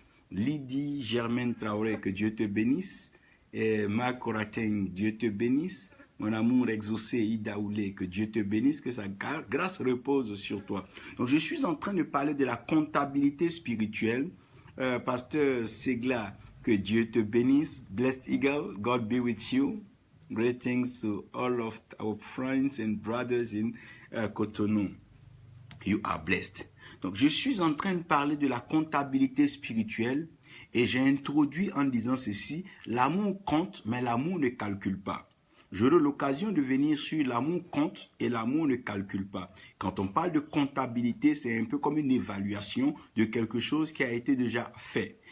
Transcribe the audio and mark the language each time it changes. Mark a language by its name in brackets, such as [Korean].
[French] Lydie Germaine Traoré, que Dieu te bénisse. Et Ma Coratin, Dieu te bénisse. Mon amour exaucé, Ida Oulé, que Dieu te bénisse, que sa grâce repose sur toi. Donc je suis en train de parler de la comptabilité spirituelle. Pasteur Segla, que Dieu te bénisse. [English] Blessed Eagle, God be with you. Greetings to all of our friends and brothers in Cotonou. You are blessed. [French] Donc, je suis en train de parler de la comptabilité spirituelle et j'ai introduit en disant ceci, l'amour compte, mais l'amour ne calcule pas. J'aurai l'occasion de venir sur l'amour compte et l'amour ne calcule pas. Quand on parle de comptabilité, c'est un peu comme une évaluation de quelque chose qui a été déjà fait.